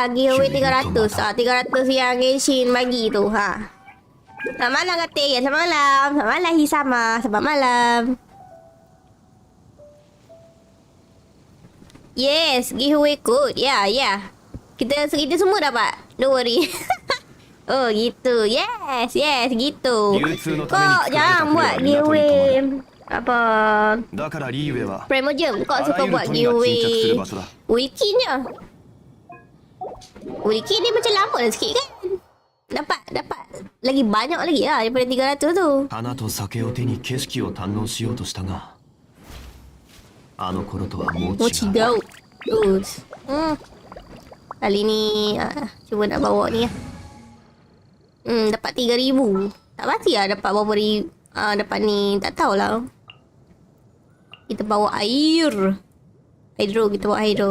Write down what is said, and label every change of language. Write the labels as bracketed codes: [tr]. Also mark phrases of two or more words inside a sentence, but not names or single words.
[ms] Giveaway 300. 300 yang Genshin bagi tu. Selamat malam kata. Ya, selamat malam. Selamat malam Hisama. Selamat malam. [en] Yes, giveaway code. [ms] Ya. Kita semua dapat. [en] Don't worry. [ms] Oh gitu. Yes, gitu. Kau jangan buat giveaway apa PRIMOGEM. Kau suka buat giveaway V.queen je. V.queen ni macam lama dah sikit kan. Dapat lagi banyak lagi lah daripada 300 tu. [ja] 花と酒を手に景色を堪能しようとしたが、あの頃とはもう違う。 [ms] Terus. Kali ni cuba nak bawa ni lah. Dapat 3,000. Tak pasti lah dapat berapa ribu. Dapat ni tak tahulah. Kita bawa air. Kita bawa hydro.